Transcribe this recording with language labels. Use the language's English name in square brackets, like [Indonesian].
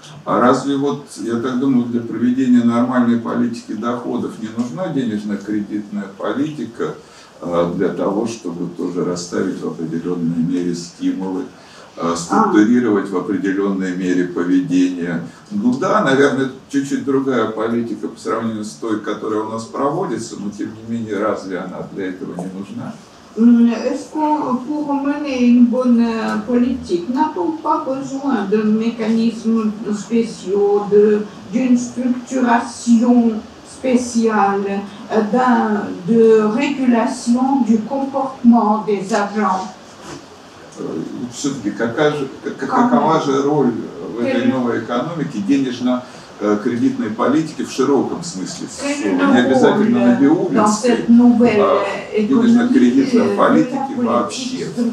[Russian] А разве вот, я так думаю, для проведения нормальной политики доходов не нужна денежно-кредитная политика для того, чтобы тоже расставить в определенной мере стимулы, структурировать в определенной мере поведение? Ну да, наверное, чуть-чуть другая политика по сравнению с той, которая у нас проводится, но тем не менее, разве она для этого не нужна? [French] Est-ce qu'on, pour mener une bonne politique, n'a-t-on pas besoin de mécanismes spéciaux, d'une structuration spéciale, de régulation du comportement des agents? [Russian] Все-таки какова же роль в этой новой экономике денежно-кредитной политики в широком смысле слова, не обязательно на биулинской, а денежно-кредитной политики вообще?